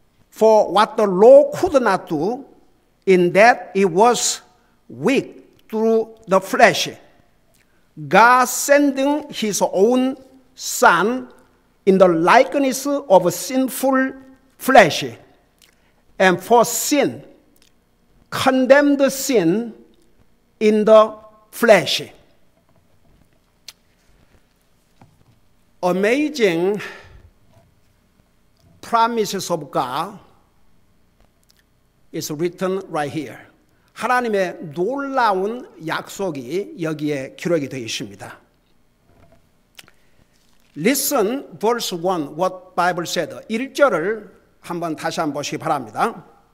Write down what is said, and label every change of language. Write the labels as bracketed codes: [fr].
[en] For what the law could not do, in that it was weak through the flesh, God sending his own Son in the likeness of a sinful flesh, and for sin, condemned sin in the flesh. Amazing promises of God is written right here. [ko] 하나님의 놀라운 약속이 여기에 기록이 되어 있습니다. [en] Listen, verse 1, what Bible said. [ko] 1절을 다시 한번 보시기 바랍니다.